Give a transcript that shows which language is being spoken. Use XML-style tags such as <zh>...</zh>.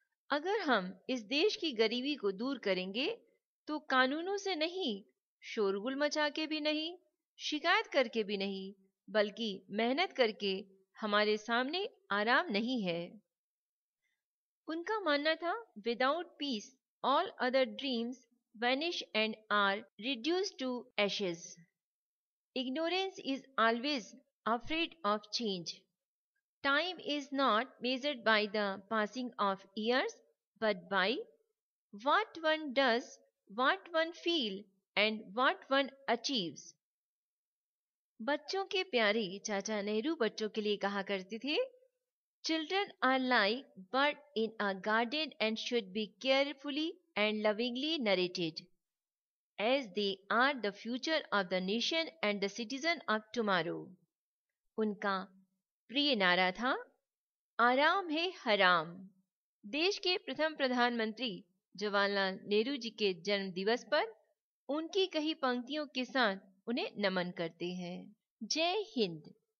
<hi>अगर हम इस देश की गरीबी को दूर करेंगे तो कानूनों से नहीं, शोरगुल मचा के भी नहीं, शिकायत करके भी नहीं, बल्कि मेहनत करके हमारे सामने आराम नहीं है। उनका मानना था,</hi> <en>Without peace all other dreams vanish and are reduced to ashes. Ignorance is always afraid of change. Time is not measured by the passing of years, but by what one does, what one feels, and what one achieves.</en> <hi>बच्चों के प्यारे चाचा नेहरू बच्चों के लिए कहा करते थे,</hi> <en>Children are like birds in a garden and should be carefully and lovingly narrated, as they are the future of the nation and the citizen of tomorrow.</en> <hi>उनका प्रिय नारा था, आराम है हराम। देश के प्रथम प्रधानमंत्री जवाहरलाल नेहरू जी के जन्म दिवस पर उनकी कही पंक्तियों के साथ उन्हें नमन करते हैं। जय हिंद।</hi>